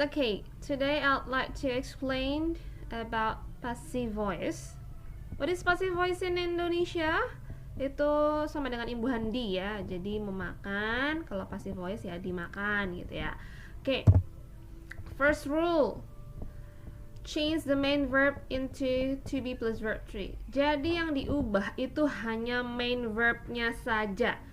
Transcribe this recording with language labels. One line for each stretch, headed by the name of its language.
English: Okay, today I'd like to explain about passive voice. What is passive voice in Indonesia?
Indonesian: Itu sama dengan imbuhan di ya. Jadi memakan, kalau passive voice ya dimakan gitu ya.
English: Okay. First rule. Change the main verb into to be plus verb 3.
Indonesian: Jadi yang diubah itu hanya main verbnya saja.